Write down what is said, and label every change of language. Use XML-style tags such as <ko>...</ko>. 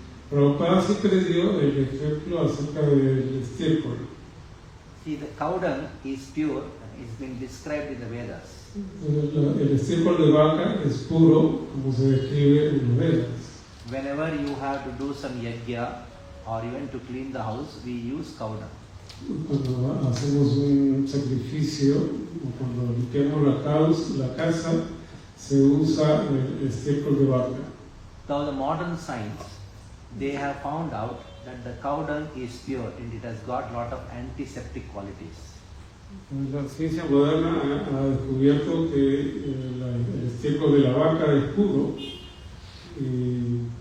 <es>Prabhupada siempre dio el ejemplo acerca del estiércol.</es> <en>See, the cow dung is pure, it's been described in the Vedas.</en> <es>El estiércol de vaca es puro, como se describe en los Vedas.</es> <en>Whenever you have to do some yajna or even to clean the house, we use cow dung.</en> <es>Cuando hacemos un sacrificio o cuando limpiamos la casa, se usa el estiércol de vaca.</es> <en>Now the modern science, they have found out that the cow dung is pure and it has got lot of antiseptic qualities.</en> <es>La ciencia moderna ha descubierto que el estiércol de la vaca es puro y</es>